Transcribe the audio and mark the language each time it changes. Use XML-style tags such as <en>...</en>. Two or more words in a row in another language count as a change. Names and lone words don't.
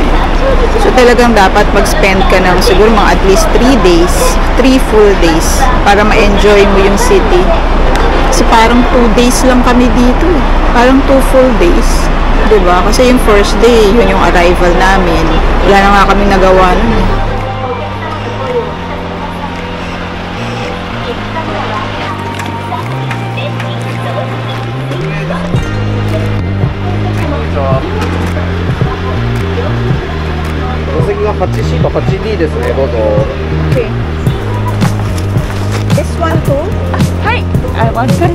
<tl>So talagang dapat mag-spend ka ng siguro mga</tl> <en>at least 3 days, 3 full days</en> <tl>para ma-enjoy mo yung city. Kasi parang 2 days lang kami dito eh. Parang 2</tl> <en>full days.</en> <tl>Diba? Kasi yung</tl> <en>first day,</en> <tl>yun yung arrival namin. Wala na nga kami nagawa nun eh.</tl> <ja>8C と 8D ですね、どうぞ。</ja> <en>Okay. This one too? Hi! I want to.</en>